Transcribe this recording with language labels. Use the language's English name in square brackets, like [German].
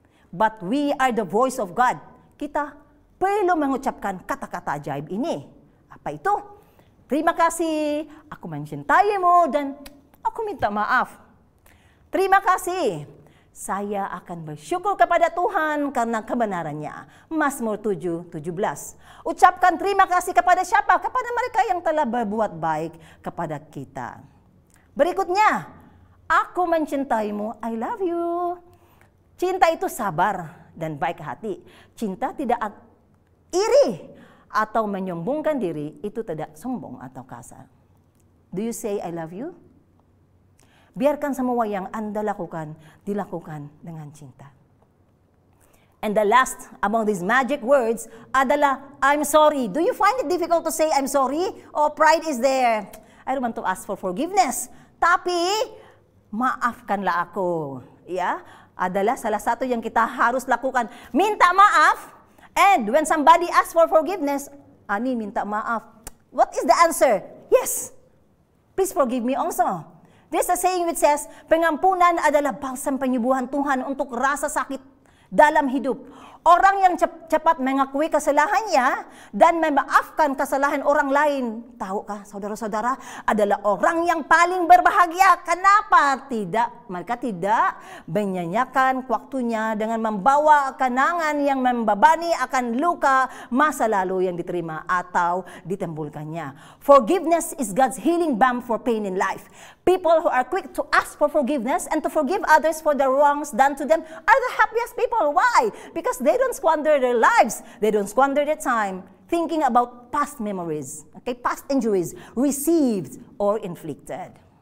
[English] But we are the voice of God. [Indonesian] Kita perlu mengucapkan kata-kata ajaib ini. Apa itu? Terima kasih, aku mencintaimu, dan aku minta maaf. Terima kasih, saya akan bersyukur kepada Tuhan karena kebenarannya. Mazmur 7:17. Ucapkan terima kasih kepada siapa? Kepada mereka yang telah berbuat baik kepada kita. Berikutnya, aku mencintaimu, [English] I love you. [Indonesian] Cinta itu sabar dan baik hati. Cinta tidak iri atau menyombongkan diri, itu tidak sombong atau kasar. [English] Do you say I love you? [Indonesian] Biarkan semua yang Anda lakukan, dilakukan dengan cinta. [English] And the last among these magic words [Indonesian] adalah [English] I'm sorry. Do you find it difficult to say I'm sorry? Oh, pride is there. I don't want to ask for forgiveness. [Indonesian] Tapi, maafkanlah aku. Ya, adalah salah satu yang kita harus lakukan. Minta maaf. [English] And when somebody asks for forgiveness, Ani [Indonesian] minta maaf. [English] What is the answer? Yes. Please forgive me also. There's a saying which says, [Indonesian] pengampunan adalah balsam penyembuhan Tuhan untuk rasa sakit dalam hidup. Orang yang cepat mengakui kesalahannya dan memaafkan kesalahan orang lain, tahukah saudara-saudara, adalah orang yang paling berbahagia. Kenapa? Mereka tidak menyanyikan waktunya dengan membawa kenangan yang membebani akan luka masa lalu yang diterima atau ditembulkannya. [English] Forgiveness is God's healing balm for pain in life. People who are quick to ask for forgiveness and to forgive others for the wrongs done to them are the happiest people. Why? Because they don't squander their lives. They don't squander their time thinking about past memories, past injuries received or inflicted.